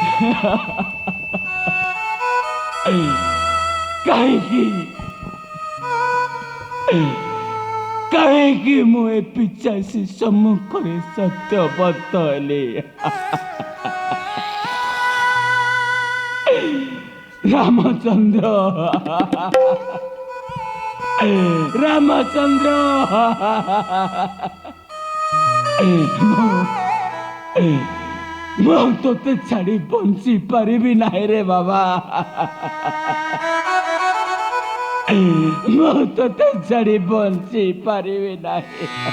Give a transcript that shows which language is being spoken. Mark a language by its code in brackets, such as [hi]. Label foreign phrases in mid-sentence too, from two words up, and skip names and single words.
[or] କହିଁ ମୁଏ ପିଶାଚୀ ସମ୍ମୁଖରେ ସତ୍ୟବଦ୍ଧ ହେଲି रामचंद्र रामचंद्र ମୁଁ ତୋତେ ଛାଡ଼ି ବଞ୍ଚି ପାରିବି ନାହିଁ ରେ ବାବା। ମୁଁ ତୋତେ ଛାଡ଼ି ବଞ୍ଚି ପାରିବି ନାହିଁ।